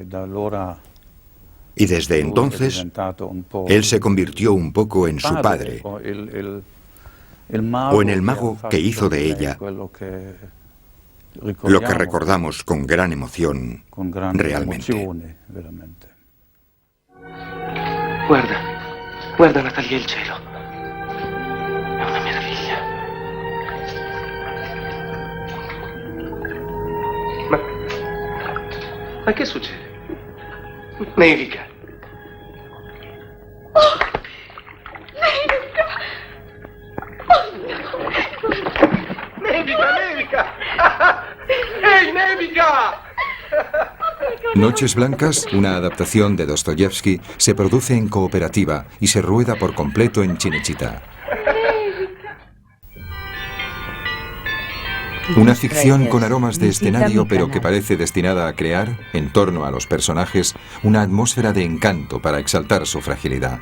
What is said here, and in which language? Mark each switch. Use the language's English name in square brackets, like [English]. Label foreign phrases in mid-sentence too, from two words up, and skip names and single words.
[Spanish] Y desde entonces, él se convirtió un poco en su padre, o en el mago que hizo de ella lo que recordamos con gran emoción realmente. [Italian] Guarda Natalia il cielo. È una meraviglia. Ma che succede? Nevica. Nevica! ¡Hey, Nevica! [Spanish] Noches Blancas, una adaptación de Dostoyevsky, se produce en cooperativa y se rueda por completo en Cinecittà. Una ficción con aromas de escenario, pero que parece destinada a crear, en torno a los personajes, una atmósfera de encanto para exaltar su fragilidad.